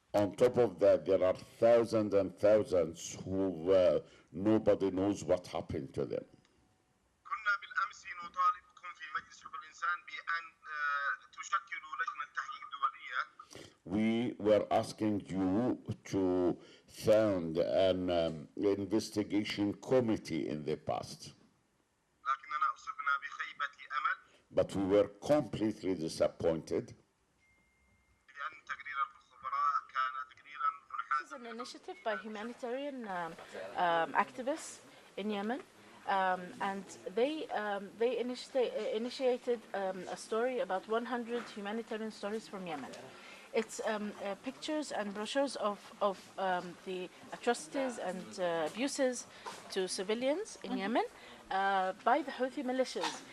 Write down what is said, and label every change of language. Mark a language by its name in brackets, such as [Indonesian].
[English] On top of that, there are thousands and thousands who nobody knows what happened to them. [Arabic] كنا بالأمس نطالبكم في مجلس حقوق الإنسان بأن تشكلوا لجنة تحقيق دولية. [English] We were asking you to found an investigation committee in the past. [Arabic] لكننا أصبنا بخيبة أمل. [English] But we were completely disappointed. [Arabic] لأن تقرير الخبراء كان تقريرا [English] This is an initiative by humanitarian activists in Yemen, and they initiated a story about 100 humanitarian stories from Yemen. It's pictures and brochures of the atrocities and abuses to civilians in Yemen by the Houthi militias.